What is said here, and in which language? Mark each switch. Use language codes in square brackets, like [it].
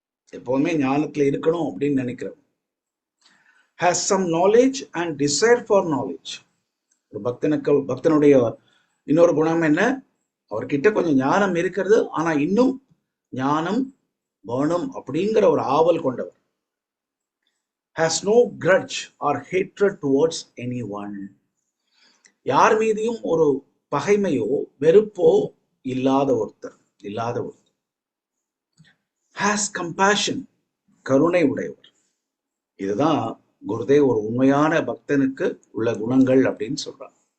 [ta] எப்போதுமே ஞானத்துல இருக்கணும் அப்படின்னு நினைக்கிறவர். [en] Has some knowledge and desire for knowledge. [ta] ஒரு பக்தனுடைய இன்னொரு குணம் என்ன? அவர்கிட்ட கொஞ்சம் ஞானம் இருக்கிறது, ஆனா இன்னும் ஞானம் வேணும் அப்படிங்கிற ஒரு ஆவல் கொண்டவர். [en] Has no grudge or hatred towards anyone. [ta] யார் மீதையும் ஒரு பகைமையோ வெறுப்போ இல்லாத ஒருத்தர். [en] Has compassion. [ta] கருணை உடையவர். இதுதான் குருதேவ் ஒரு உண்மையான பக்தனுக்கு உள்ள குணங்கள் அப்படின்னு சொல்றாங்க.